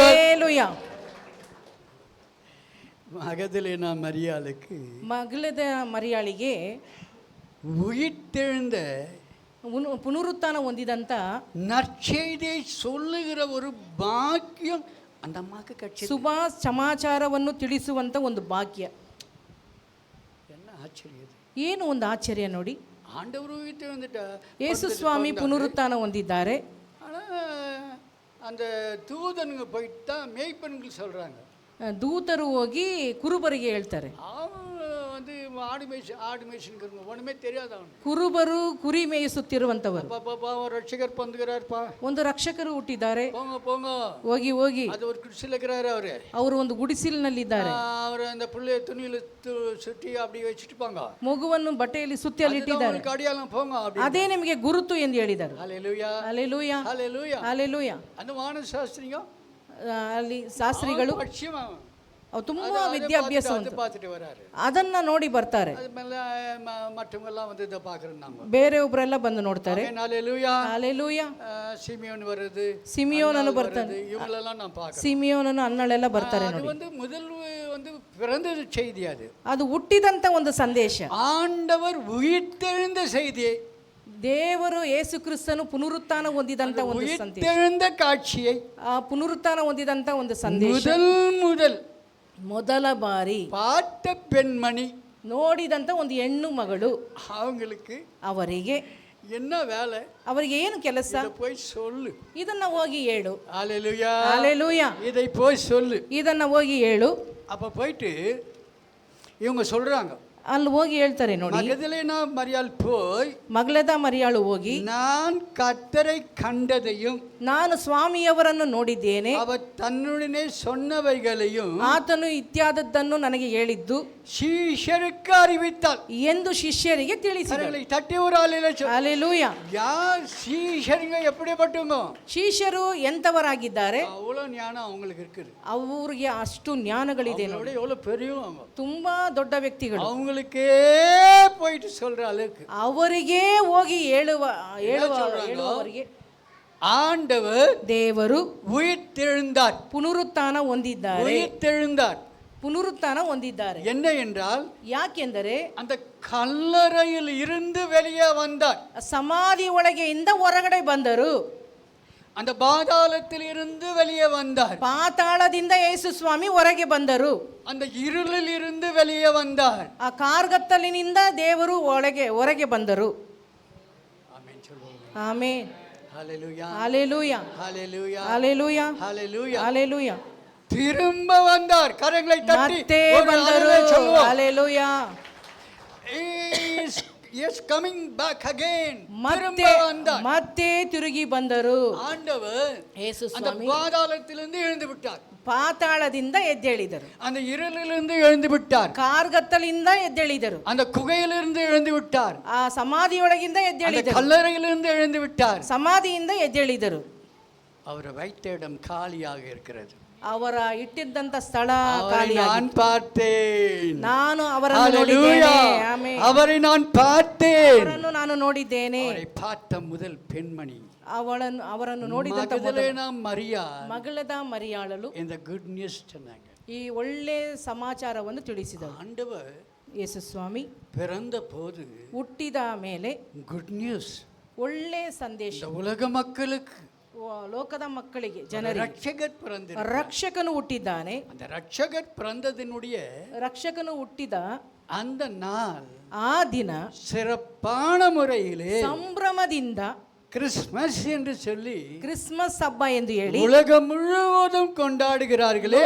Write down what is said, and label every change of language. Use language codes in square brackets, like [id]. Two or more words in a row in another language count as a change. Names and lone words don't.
[kn] ಹಲ್ಲೆಲೂಯಾ. [ta] மகதலேனா மரியாளுக்கு [kn] ಮಗಳದ ಮರಿಯಾಳಿಗೆ [ta] உயிர்த்தெழுந்த [kn] ಪುನರುತ್ಥಾನ ಹೊಂದಿದಂತ [ta] நற்செய்தியை சொல்லுகிற ஒரு பாக்கியம் அந்த அம்மாக்கு கிடைச்சது. [kn] ಶುಭ ಸಮಾಚಾರವನ್ನು ತಿಳಿಸುವಂತ ಒಂದು ಭಾಗ್ಯ. [ta] என்ன ஆச்சரியம் இது. [kn] ಏನು ಒಂದು ಆಶ್ಚರ್ಯ ನೋಡಿ. [ta] ஆண்டவர் உயிர்த்தெழுந்துட்டா, [kn] ಯೇಸು ಸ್ವಾಮಿ ಪುನರುತ್ಥಾನ ಹೊಂದಿದ್ದಾರೆ. [ta] ஆனால் அந்த தூதனுங்க போயிட்டு தான் மேய்ப்பன்கள் சொல்கிறாங்க, [kn] ದೂತರು ಹೋಗಿ ಕುರುಬರಿಗೆ ಹೇಳ್ತಾರೆ, [ta] அவன் வந்து ஆடு மேய்ச்சின்னு ஒன்றுமே தெரியாது அவனுக்கு. [kn] ಕುರುಬರು ಕುರಿ ಮೇಯಿಸುತ್ತಿರುವಂತವರು, [ta] பாப்பா ஒரு ரட்சகர் பந்துகிறார்ப்பா, [kn] ಒಂದು ರಕ್ಷಕರು ಹುಟ್ಟಿದ್ದಾರೆ, [ta] போங்க போங்க, [kn] ಹೋಗಿ ಹೋಗಿ. [ta] அது ஒரு குடிசில் இருக்கிறாரு அவரு, [kn] ಅವರು ಒಂದು ಗುಡಿಸಿಲಿನಲ್ಲಿದ್ದಾರೆ, [ta] அவர் அந்த புள்ளைய துணியில் சுற்றி அப்படி வச்சுட்டுப்பாங்க, [kn] ಮಗುವನ್ನು ಬಟ್ಟೆಯಲ್ಲಿ ಸುತ್ತಿ ಅಲ್ಲಿ ಇಟ್ಟಿದ್ದಾರೆ, [ta] அடியாலும் போங்க அப்படி. [kn] ಅದೇ ನಿಮಗೆ ಗುರುತು ಎಂದು ಹೇಳಿದರು. [ta] ஹல்லேலூயா [kn] ಹಲ್ಲೆಲೂಯಾ, [ta] ஹல்லேலூயா. [kn] ಹಲ್ಲೆಲೂಯಾ. [ta] அந்த வான சாஸ்திரிங்க [kn] ಅಲ್ಲಿ ಶಾಸ್ತ್ರಿಗಳು ಅವ್ರು ತುಂಬಾ ವಿದ್ಯಾಭ್ಯಾಸ [ta] பார்த்துட்டு வராரு, [kn] ಅದನ್ನ ನೋಡಿ ಬರ್ತಾರೆ. [ta] அது மேல மற்றவங்க எல்லாம் வந்து இதை பார்க்குறோம் நாம, [kn] ಬೇರೆಯೊಬ್ಬರೆಲ್ಲ ಬಂದು ನೋಡ್ತಾರೆ. [ta] ஹல்லேலூயா. [kn] ಹಲ್ಲೆಲೂಯಾ. [ta] சிமியோன் வருது, [kn] ಸಿಮಿಯೋನನು ಬರ್ತಾನೆ, [ta] இவங்களெல்லாம் நான் பார்க்குறேன். [kn] ಸಿಮಿಯೋನನು ಅನ್ನಳೆಲ್ಲ ಬರ್ತಾರೆ [ta] அது [kn] ನೋಡಿ. [ta] வந்து முதல் வந்து பிறந்த செய்தி, [kn] ಅದು ಹುಟ್ಟಿದಂತ ಒಂದು ಸಂದೇಶ. [ta] ஆண்டவர் உயிர்த்தெழுந்த செய்தியை, [kn] ದೇವರು ಯೇಸು ಕ್ರಿಸ್ತನು ಪುನರುತ್ಥಾನ ಹೊಂದಿದಂತ ಒಂದು ಸಂದೇಶ, [ta] உயிர்த்தெழுந்த காட்சியை [kn] ಆ ಪುನರುತ್ಥಾನ ಹೊಂದಿದಂತ ಒಂದು ಸಂದೇಶ [ta] முதல் [kn] ಮೊದಲ ಬಾರಿ [ta] பார்த்த பெண்மணி [kn] ನೋಡಿದಂತ ಒಂದು ಹೆಣ್ಣು ಮಗಳು, [ta] அவங்களுக்கு [kn] ಅವರಿಗೆ [ta] என்ன வேலை, [kn] ಅವರಿಗೆ ಏನು ಕೆಲಸ, [ta] இதை போய் சொல்லு. [kn] ಇದನ್ನ ಹೋಗಿ ಹೇಳು. [ta] ஹல்லேலூயா. [kn] ಹಲ್ಲೆಲೂಯಾ. [ta] இதை போய் சொல்லு. [kn] ಇದನ್ನ ಹೋಗಿ ಹೇಳು. [ta] அப்போ போயிட்டு இவங்க சொல்றாங்க, [kn] ಅಲ್ಲಿ ಹೋಗಿ ಹೇಳ್ತಾರೆ ನೋಡಿ, [ta] மகதலேனா மரியாள் போய் [kn] ಮಗಳದ ಮರಿಯಾಳು ಹೋಗಿ, [ta] நான் கர்த்தரை கண்டதையும் [kn] ನಾನು ಸ್ವಾಮಿಯವರನ್ನು ನೋಡಿದ್ದೇನೆ, [ta] அவர் தன்னுடனே சொன்னவைகளையும் [kn] ಆತನು ಇತ್ಯಾದದ್ದನ್ನು ನನಗೆ ಹೇಳಿದ್ದು [ta] சீஷருக்கு அறிவித்தாள் [kn] ಎಂದು ಶಿಷ್ಯರಿಗೆ ತಿಳಿಸಿದಳು. [ta] கரங்களை தட்டி ஒரு ஆளில [kn] ಹಲ್ಲೆಲೂಯಾ. [ta] யார் சீஷருங்க எப்படிப்பட்டவங்க, [kn] ಶಿಷ್ಯರು ಎಂತವರಾಗಿದ್ದಾರೆ, [ta] அவ்வளோ ஞானம் அவங்களுக்கு இருக்குது, [kn] ಅವರಿಗೆ ಅಷ್ಟು ಜ್ಞಾನಗಳಿದೆ ನೋಡಿ. [ta] அவங்களோட எவ்வளோ பெரியவங்க, [kn] ತುಂಬಾ ದೊಡ್ಡ ವ್ಯಕ್ತಿಗಳು, [ta] அவங்களுக்கே போயிட்டு சொல்ற அளவுக்கு [kn] ಅವರಿಗೆ ಹೋಗಿ ಹೇಳುವವರಿಗೆ [ta] ஆண்டவர் [kn] ದೇವರು [ta] உயிர்த்தெழுந்தார். [kn] ಪುನರುತ್ಥಾನ ಹೊಂದಿದ್ದಾರೆ, [ta] உயிர்த்தெழுந்தார் [kn] ಪುನರುತ್ಥಾನ ಹೊಂದಿದ್ದಾರೆ. [ta] என்ன என்றால் [kn] ಯಾಕೆಂದರೆ [ta] அந்த கல்லறையில் இருந்து வெளியே வந்தார், [kn] ಸಮಾಧಿ ಒಳಗೆಯಿಂದ ಹೊರಗಡೆ ಬಂದರು, [ta] அந்த பாதாளத்தில் இருந்து வெளியே வந்தார், [kn] ಪಾತಾಳದಿಂದ ಯೇಸು ಸ್ವಾಮಿ ಹೊರಗೆ ಬಂದರು, [ta] அந்த இருளில் இருந்து வெளியே வந்தார். [kn] ಆ ಕಾರ್ಗತ್ತಲಿನಿಂದ ದೇವರು ಹೊರಗೆ ಬಂದರು. [ta] ஆமென் சொல்லுவோம். [kn] ಆಮೆನ್. [ta] ஹல்லேலூயா. [kn] ಹಲ್ಲೆಲೂಯಾ. [ta] ஹல்லேலூயா. [kn] ಹಲ್ಲೆಲೂಯಾ. [ta] ஹல்லேலூயா. [kn] ಹಲ್ಲೆಲೂಯಾ. [ta] திரும்ப வந்தார், கரங்களை தட்டி [kn] ಮತ್ತೆ [ta] ஒரு [kn] ಬಂದರು. [ta] அல்லேலூயா சொல்லுவோம். [kn] ಹಲ್ಲೆಲೂಯಾ. [en] Yes, coming back again. [kn] ಮತ್ತೆ [ta] திரும்ப வந்தார். [kn] ಮತ್ತೆ ತಿರುಗಿ ಬಂದರು. [ta] ஆண்டவர் [kn] ಯೇಸು [ta] அந்த [kn] ಸ್ವಾಮಿ [ta] பாதாளத்திலிருந்து எழுந்து விட்டார், [kn] ಪಾತಾಳದಿಂದ ಎದ್ದೇಳಿದರು, [ta] அந்த இருளிலிருந்து எழுந்து விட்டார், [kn] ಕಾರ್ಗತ್ತಲಿಂದ ಎದ್ದೇಳಿದರು, [ta] அந்த குகையிலிருந்து எழுந்து விட்டார், [kn] ಆ ಸಮಾಧಿಯೊಳಗಿಂದ [ta] அந்த [kn] ಎದ್ದೇಳಿದರು, [ta] கல்லறையிலிருந்து எழுந்து விட்டார். [kn] ಸಮಾಧಿಯಿಂದ ಎದ್ದೇಳಿದರು. [ta] அவர் வைத்த இடம் காலியாக இருக்கிறது. [kn] ಅವರ ಇಟ್ಟಿದ್ದಂತ ಸ್ಥಳ [ta] அவரை [kn] ಖಾಲಿಯಾಗಿತ್ತು. [ta] நான் பார்த்தேன். [kn] ನಾನು ಅವರನ್ನು [ta] ஹல்லேலூயா. [kn] ನೋಡಿದ್ದೇನೆ. ಆಮೆನ್. [ta] அவரை நான் பார்த்தேன். [kn] ಅವರನ್ನು ನಾನು ನೋಡಿದ್ದೇನೆ. [ta] அவரை பார்த்த முதல் பெண்மணி [kn] ಅವರನ್ನು ನೋಡಿದಂತ [ta] மகதலேனா மரியா [kn] ಮಗಳದ ಮರಿಯಾಳಲು [ta] இந்த [en] good news [ta] சொன்னாங்க. [kn] ಈ ಒಳ್ಳೆ ಸಮಾಚಾರವನ್ನು ತಿಳಿಸಿದಳು. [ta] ஆண்டவர் [kn] ಯೇಸು ಸ್ವಾಮಿ [ta] பிறந்த போது [kn] ಹುಟ್ಟಿದ ಮೇಲೆ [en] good news [kn] ಒಳ್ಳೆ ಸಂದೇಶ, [ta] இந்த உலக மக்களுக்கு [kn] ಲೋಕದ ಮಕ್ಕಳಿಗೆ, ಜನರಿಗೆ [ta] ரட்சகர் பிறந்தார். [kn] ರಕ್ಷಕನು ಹುಟ್ಟಿದ್ದಾನೆ. [ta] அந்த ரட்சகர் பிறந்ததினுடைய [kn] ರಕ್ಷಕನು ಹುಟ್ಟಿದ [ta] அந்த நாள் [kn] ಆ ದಿನ [ta] சிறப்பான முறையிலே [kn] ಸಂಭ್ರಮದಿಂದ [ta] கிறிஸ்மஸ் என்று சொல்லி [kn] ಕ್ರಿಸ್ಮಸ್ ಹಬ್ಬ ಎಂದು ಹೇಳಿ [ta] உலகம் முழுவதும் கொண்டாடுகிறார்களே.